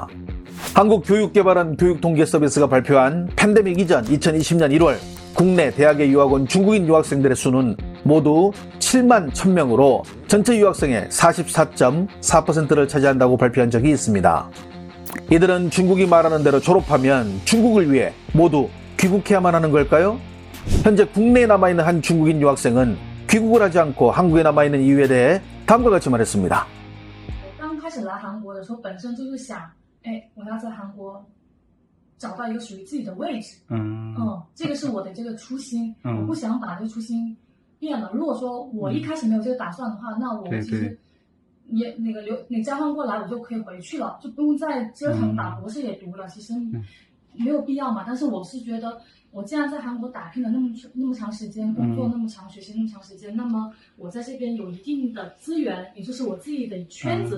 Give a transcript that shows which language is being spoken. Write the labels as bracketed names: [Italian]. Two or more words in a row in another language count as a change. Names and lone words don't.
[Korean] 한국교육개발원 교육통계서비스가 발표한 팬데믹 이전 2020년 1월 국내 대학에 유학 온 중국인 유학생들의 수는 모두 7만 1000명으로 전체 유학생의 44.4%를 차지한다고 발표한 적이 있습니다. 이들은 중국이 말하는 대로 졸업하면 중국을 위해 모두 귀국해야만 하는 걸까요? 현재 국내에 남아있는 한 중국인 유학생은 귀국을 하지 않고 한국에 남아있는 이유에 대해 다음과 같이 말했습니다. [Chinese] 刚开始来韩国的时候，本身就是想，我要在韩国找到一个属于自己的位置。这个是我的这个初心，我不想把这个初心变了。如果说我一开始没有这个打算的话，那我其实也你交换过来，我就可以回去了，就不用再折腾把博士也读了，其实没有必要嘛。但是我是觉得，我既然在韩国打拼了那么长时间，工作那么长，学习那么长时间，那么我在这边有一定的资源，也就是我自己的圈子。